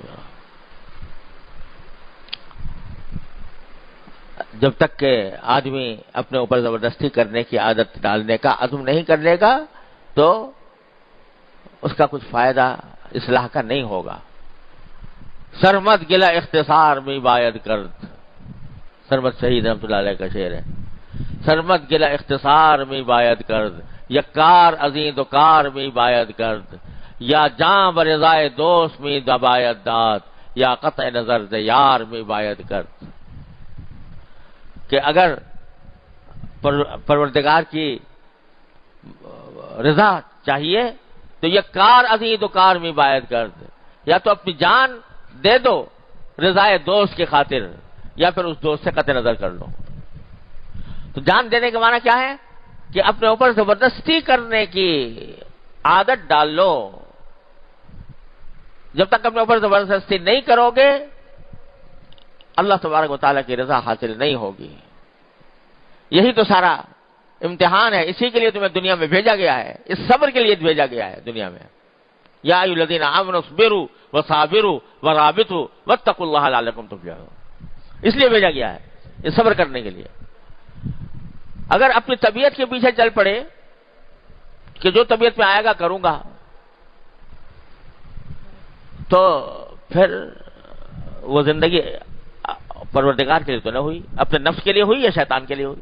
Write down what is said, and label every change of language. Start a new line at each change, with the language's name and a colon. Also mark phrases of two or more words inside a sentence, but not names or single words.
Urdu: جب تک کہ آدمی اپنے اوپر زبردستی کرنے کی عادت ڈالنے کا عزم نہیں کر لے گا تو اس کا کچھ فائدہ اصلاح کا نہیں ہوگا.
Persian: سرمد گلا اختصار میں باید کرد,
Urdu: سرمد شہید رحمۃ اللہ علیہ کا شعر ہے.
Persian: سرمد گلا اختصار میں باید کرد, یکار ازیں دکار میں باید کرد, یا جاں برضائے دوست میں باید داد, یا قطع نظر ز یار میں باید کرد.
Urdu: کہ اگر پروردگار کی رضا چاہیے تو
Persian: یہ کار ازیں دکار میں باید کرد,
Urdu: یا تو اپنی جان دے دو رضائے دوست کی خاطر, یا پھر اس دوست سے قطع نظر کر لو. تو جان دینے کا معنی کیا ہے کہ اپنے اوپر زبردستی کرنے کی عادت ڈال لو. جب تک اپنے اوپر زبردستی نہیں کرو گے اللہ تبارک و تعالیٰ کی رضا حاصل نہیں ہوگی۔ یہی تو سارا امتحان ہے، اسی کے لیے تمہیں دنیا میں بھیجا گیا ہے، اس صبر کے لیے بھیجا گیا ہے دنیا میں۔
Arabic: یا ایھا الذین آمنوا اصبروا وصابروا ورابطوا واتقوا اللہ لعلکم تفلحون،
Urdu: اس لیے بھیجا گیا ہے، یہ صبر کرنے کے لیے۔ اگر اپنی طبیعت کے پیچھے چل پڑے کہ جو طبیعت میں آئے گا کروں گا، تو پھر وہ زندگی پروردگار کے لیے تو نہ ہوئی، اپنے نفس کے لیے ہوئی یا شیطان کے لیے ہوئی؟